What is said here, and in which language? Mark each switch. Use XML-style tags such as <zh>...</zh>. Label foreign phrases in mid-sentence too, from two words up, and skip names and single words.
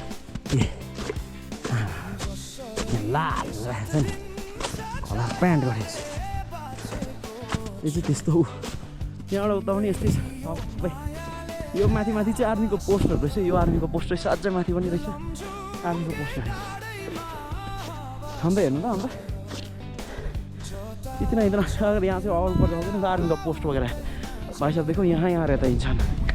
<ne>लाल रहेछ नि, खोला प्यान्ट गरेको यो चाहिँ त्यस्तो हो। यहाँबाट उता पनि यस्तै छ सबै। यो माथि चाहिँ आर्मीको पोस्टहरू रहेछ, यो आर्मीको पोस्ट रहेछ, अझै माथि पनि रहेछ आर्मीको पोस्टहरू। अन्त हेर्नु त अन्त</ne> <hi>इतना अगर यहाँ से और ऊपर जाओगे ना आर्मी का पोस्ट वगैरह है भाई साहब। देखो यहाँ रहता है इंसान।</hi>